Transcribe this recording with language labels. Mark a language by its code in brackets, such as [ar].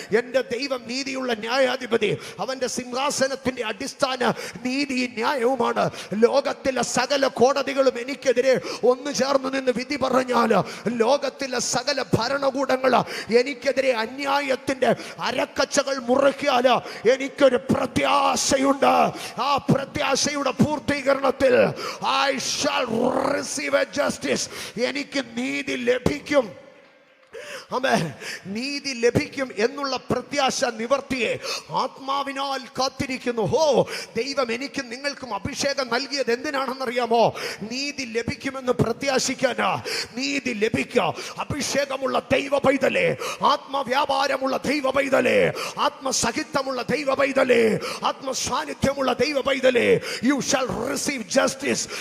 [ml] എൻ്റെ ദൈവം നീതിയുള്ള ന്യായാധിപതി. അവൻ്റെ സിംഹാസനത്തിൻ്റെ അടിസ്ഥാന നീതിയും ന്യായവുമാണ്. ലോകത്തിലെ സകല കോടതികളും എനിക്കെതിരെ ഒന്നു ചേർന്ന് നിന്ന് വിധി പറഞ്ഞാൽ, ലോകത്തിലെ സകല ഭരണകൂടങ്ങൾ എനിക്കെതിരെ അന്യായത്തിൻ്റെ അരക്കച്ചകൾ മുറിക്കാൽ എനിക്കൊരു പ്രത്യാശയുണ്ട്. ആ പ്രത്യാശയുടെ പൂർത്തീകരണത്തിൽ [en] I shall receive a justice. [ml] എനിക്ക് നീതി ലഭിക്കും. ആമേൻ. നീതി ലഭിക്കും എന്നുള്ള പ്രത്യാശ നിവർത്തിയെ ആത്മാവിനാൽ കാത്തിരിക്കുന്നു. ദൈവം എനിക്കും നിങ്ങൾക്കും അഭിഷേകം നൽകിയത് എന്തിനാണെന്നറിയാമോ? നീതി ലഭിക്കുമെന്ന് പ്രത്യാശിക്കാനാ. നീതി ലഭിക്കുക. അഭിഷേകമുള്ള ദൈവ പൈതലേ, ആത്മവ്യാപാരമുള്ള ദൈവ പൈതലേ, ആത്മസഹിത്വമുള്ള ദൈവ പൈതലേ, ആത്മസാന്നിധ്യമുള്ള ദൈവ പൈതലേ, [en] You shall receive justice.